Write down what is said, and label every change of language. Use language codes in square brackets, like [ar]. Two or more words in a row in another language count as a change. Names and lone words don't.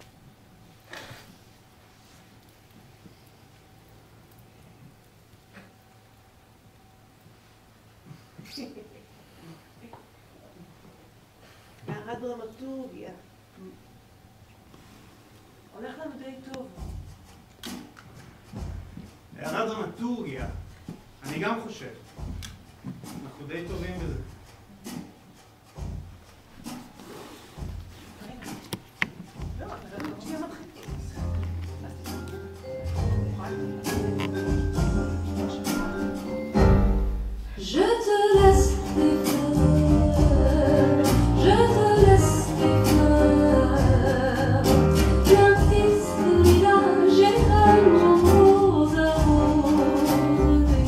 [he] הערת דרמטורגיה. הולך לנו די טוב. הערת דרמטורגיה. אני גם חושב. אנחנו די טובים בזה. [fr] Je te laisse des fleurs, je te laisse des fleurs, bien triste village et tellement rose à rôder.